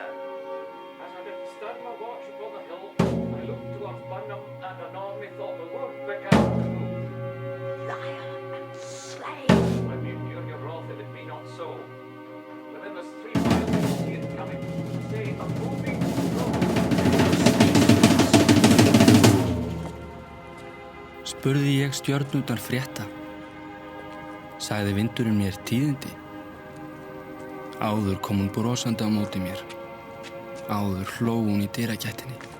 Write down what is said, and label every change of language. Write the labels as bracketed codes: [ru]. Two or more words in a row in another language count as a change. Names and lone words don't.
[en] As I did stand my watch upon the hill, I looked towards Burnham, and anon methought the wood began to move. Liar and slave! Let me endure your wrath if it be not so. Within this 3 miles I see it coming. Say, a moving road. [is] Spurði ég stjörnurnar frétta. Sagði vindurinn mér tíðindi. Áður kom hún brosandi á móti mér. Áður hló hún í dyragættinni.